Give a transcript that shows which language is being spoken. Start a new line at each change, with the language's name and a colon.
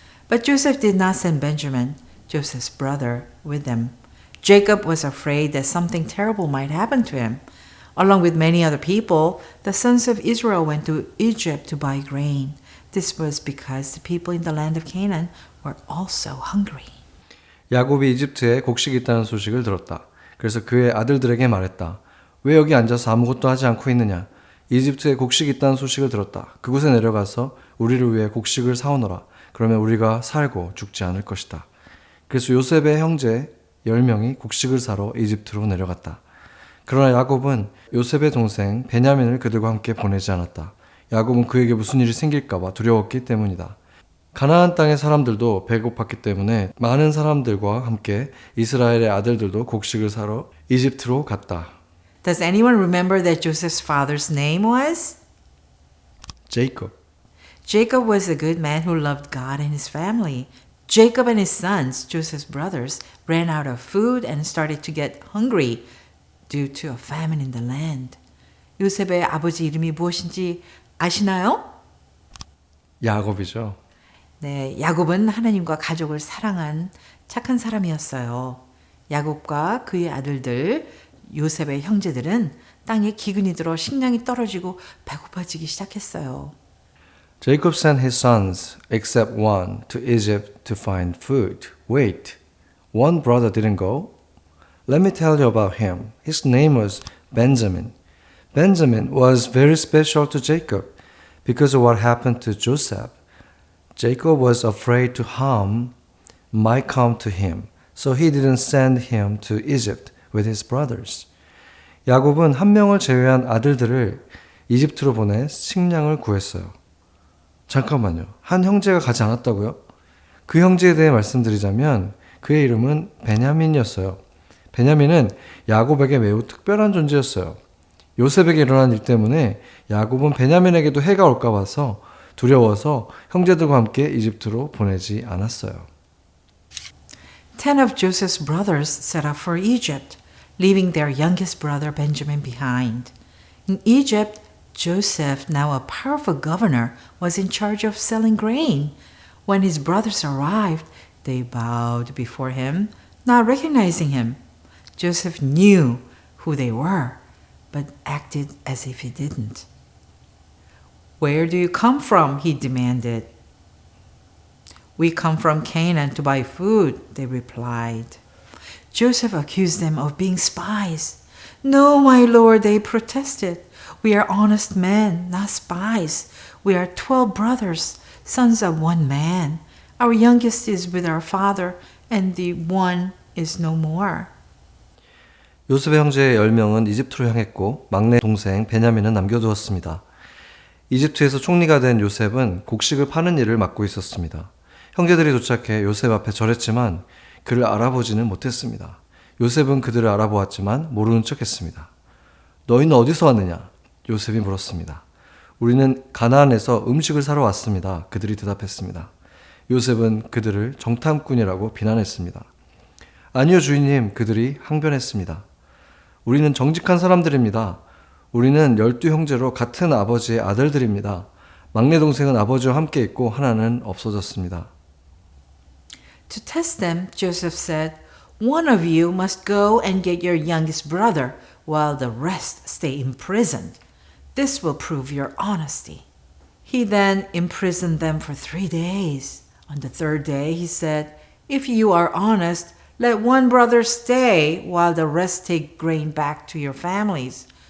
English: But Joseph did not send Benjamin, Joseph's brother, with them. Jacob was afraid that something terrible might happen to him. Along with many other people, the sons of Israel went to Egypt to buy grain. This was because the people in the land of Canaan were also hungry.
Korean: 야곱이 이집트에 곡식이 있다는 소식을 들었다. 그래서 그의 아들들에게 말했다. 왜 여기 앉아서 아무것도 하지 않고 있느냐? 이집트에 곡식이 있다는 소식을 들었다. 그곳에 내려가서 우리를 위해 곡식을 사오너라. 그러면 우리가 살고 죽지 않을 것이다. 그래서 요셉의 형제 10명이 곡식을 사러 이집트로 내려갔다. 그러나 야곱은 요셉의 동생 베냐민을 그들과 함께 보내지 않았다. 야곱은 그에게 무슨 일이 생길까 봐 두려웠기 때문이다. 가나안 땅의 사람들도 배고팠기 때문에 많은 사람들과 함께 이스라엘의 아들들도 곡식을 사러 이집트로 갔다.
English: Does anyone remember that Joseph's father's name was? Jacob. Jacob was a good man who loved God and his family. Jacob and his sons, Joseph's brothers, ran out of food and started to get hungry due to a famine in the land.
Korean: 요셉의 아버지 이름이 무엇인지 아시나요? 야곱이죠. 네, 야곱은 하나님과 가족을 사랑한 착한 사람이었어요. 야곱과 그의 아들들, 요셉의 형제들은 땅에 기근이 들어 식량이 떨어지고 배고파지기 시작했어요.
English: Jacob sent his sons, except one, to Egypt to find food. Wait, one brother didn't go? Let me tell you about him. His name was Benjamin. Benjamin was very special to Jacob because of what happened to Joseph. Jacob was afraid to harm might come to him, so he didn't send him to Egypt with his brothers.
Korean: 야곱은 한 명을 제외한 아들들을 이집트로 보내 식량을 구했어요. 잠깐만요. 한 형제가 가지 않았다고요? 그 형제에 대해 말씀드리자면 그의 이름은 베냐민이었어요. 베냐민은 야곱에게 매우 특별한 존재였어요. 요셉에게 일어난 일 때문에 야곱은 베냐민에게도 해가 올까 봐서 두려워서 형제들과 함께 이집트로 보내지 않았어요.
English: 10 of Joseph's brothers set out for Egypt, leaving their youngest brother Benjamin behind. In Egypt, Joseph, now a powerful governor, was in charge of selling grain. When his brothers arrived, they bowed before him, not recognizing him. Joseph knew who they were, but acted as if he didn't. Where do you come from? He demanded. We come from Canaan to buy food, they replied. Joseph accused them of being spies. No, my lord, they protested. We are honest men, not spies. We are 12 brothers, sons of one man. Our youngest is with our father, and the one is no more.
Korean: 요셉의 형제 10명은 이집트로 향했고 막내 동생 베냐민은 남겨두었습니다. 이집트에서 총리가 된 요셉은 곡식을 파는 일을 맡고 있었습니다. 형제들이 도착해 요셉 앞에 절했지만 그를 알아보지는 못했습니다. 요셉은 그들을 알아보았지만 모르는 척했습니다. 너희는 어디서 왔느냐? 요셉이 물었습니다. 우리는 가나안에서 음식을 사러 왔습니다. 그들이 대답했습니다. 요셉은 그들을 정탐꾼이라고 비난했습니다. 아니요 주인님, 그들이 항변했습니다. 우리는 정직한 사람들입니다. 우리는 12형제로 같은 아버지의 아들들입니다. 막내 동생은 아버지와 함께 있고 하나는 없어졌습니다.
English: To test them, Joseph said, One of you must go and get your youngest brother, while the rest stay imprisoned. This will prove your honesty. He then imprisoned them for 3 days. On the 3rd day, he said, If you are honest, let one brother stay, while the rest take grain back to your families.